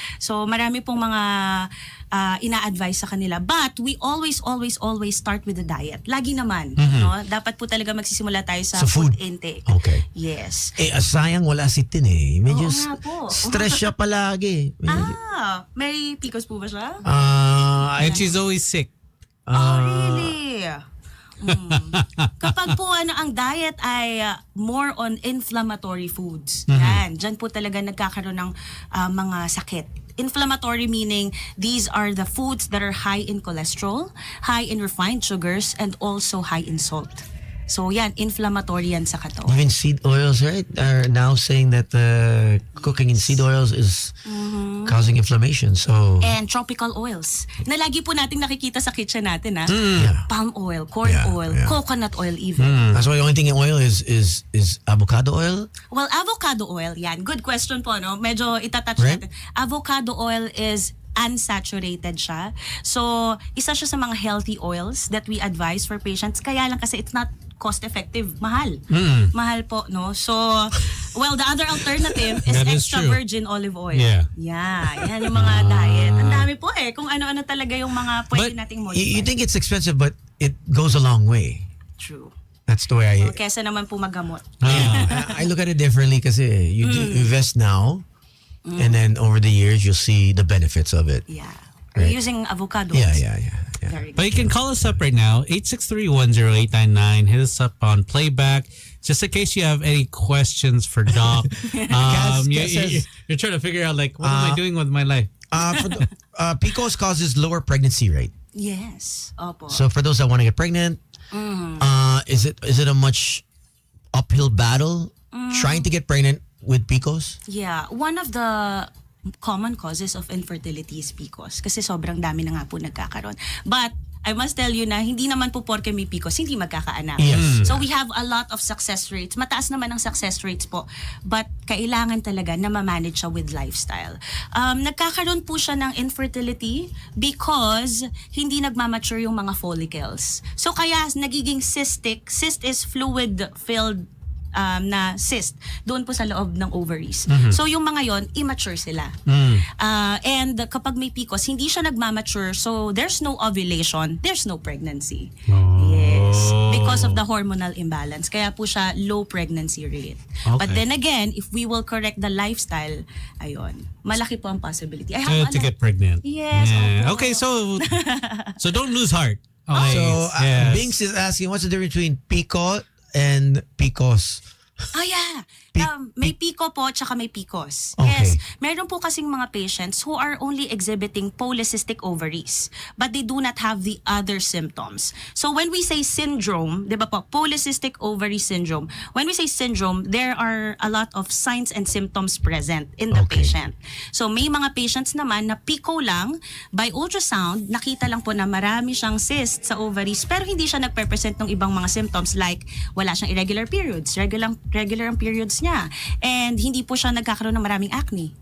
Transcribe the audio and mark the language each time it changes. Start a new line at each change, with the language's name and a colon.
Filipino: So, marami pong mga ina-advise sa kanila.
English: But, we always start with the diet.
Filipino: Lagi naman. No? Dapat po talaga magsisimula tayo sa food intake.
English: Okay. Yes.
Filipino: Sayang wala si Tin eh. Medyo Oo nga po. stress siya palagi. May PCOS po ba siya?
English: And she's always sick. Really?
Filipino: Kapag po ang diet ay
English: more on inflammatory foods,
Filipino: dyan po talaga nagkakaroon ng mga sakit.
English: Inflammatory meaning these are the foods that are high in cholesterol, high in refined sugars, and also high in salt.
Filipino: So yan, inflammatory yan sa katawan.
English: Even seed oils, right, are now saying that cooking in seed oils is causing inflammation. So And tropical oils
Filipino: na lagi po nating nakikita sa kitchen natin.
English: Palm oil, corn oil, coconut oil even. that's why the only thing in oil is avocado oil.
Filipino: Well, avocado oil, yan.
English: Good question
Filipino: po, no? Medyo itatouch
English: Right.
Filipino: natin.
English: Avocado oil is unsaturated siya. So,
Filipino: isa siya sa mga
English: healthy oils that we advise for patients.
Filipino: Kaya lang kasi
English: it's not cost-effective.
Filipino: Mahal. Mahal po, no?
English: So, well, the other alternative is That is extra true. virgin olive oil. Yeah.
Filipino: Yan yung mga diet. Ang dami po kung ano-ano talaga yung mga pwede nating modify.
English: You think it's expensive, but it goes a long way. True. That's the way I
Filipino: Kesa naman po magamot.
English: I look at it differently because you invest now, and then over the years you'll see the benefits of it. Yeah. Right. We're using avocado. Yeah. Very good. But you can call us up right now, 863-10899. Hit us up on playback. Just in case you have any questions for Doc. You're trying to figure out, like, what am I doing with my life? PCOS causes lower pregnancy rate. Yes.
Filipino: Opo.
English: So for those that want to get pregnant, is it a much uphill battle trying to get pregnant with PCOS? Yeah, one of the common causes of infertility is PCOS
Filipino: kasi sobrang dami na nga po nagkakaroon.
English: But I must tell you
Filipino: na hindi naman po porke may PCOS, hindi magkakaanak.
English: Yes. So we have a lot of success rates.
Filipino: Mataas naman ang success rates po. But kailangan talaga na ma-manage siya with lifestyle. Nagkakaroon po siya ng infertility because hindi nagmamature yung mga follicles. So kaya nagiging cystic.
English: Cyst is fluid-filled
Filipino: na cyst doon po sa loob ng ovaries. So yung mga yon immature sila. And kapag may PCOS, hindi siya nagmamature, so
English: there's no ovulation, there's no pregnancy. Yes. Because of the hormonal imbalance.
Filipino: Kaya po siya
English: low pregnancy rate. But then again, if we will correct the lifestyle,
Filipino: ayun, malaki po ang possibility.
English: I have To get pregnant. Yes. Yeah.
Filipino: opo.
English: Okay, so don't lose heart. Okay. So yes. Binks is asking, what's the difference between PCOS and PCOS? Yeah.
Filipino: May PICO po tsaka may PCOS.
English: Okay. Yes.
Filipino: Meron po kasing mga
English: patients who are only exhibiting polycystic ovaries but they do not have the other symptoms. So when we say syndrome,
Filipino: di ba po,
English: polycystic ovary syndrome, when we say syndrome, there are a lot of signs and symptoms present in the patient.
Filipino: So may mga patients naman na PICO lang, by ultrasound, nakita lang po na marami siyang cysts sa ovaries pero hindi siya nagpe-present ng ibang mga symptoms like wala siyang irregular periods, regular ang periods niya. And hindi po siya nagkakaroon ng maraming acne.